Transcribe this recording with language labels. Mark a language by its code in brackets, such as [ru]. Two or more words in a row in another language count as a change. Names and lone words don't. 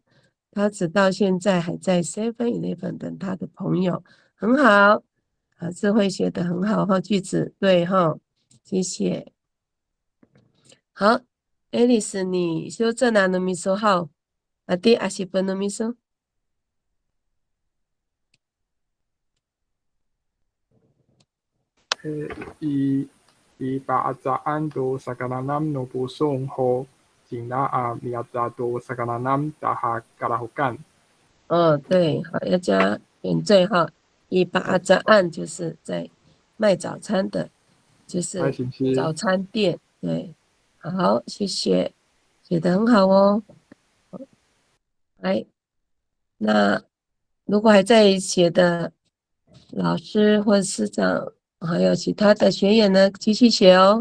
[zh] 他直到现在还在 7-Eleven 等他的朋友，很好，智慧写得很好哈，句子对哈，谢谢。好，Alice，你修正了的咪说好，第20分的咪说。 [ami] i paacaan do sakaranam no pusong ho jingna miata do sakaranam daha karahukan。 [zh] 对，好，要加点缀哈。以把这案就是在卖早餐的，就是行是早餐店。对，好，谢谢，写得很好哦。来，那如果还在写的老师或师长，还有其他的学员呢，继续写哦。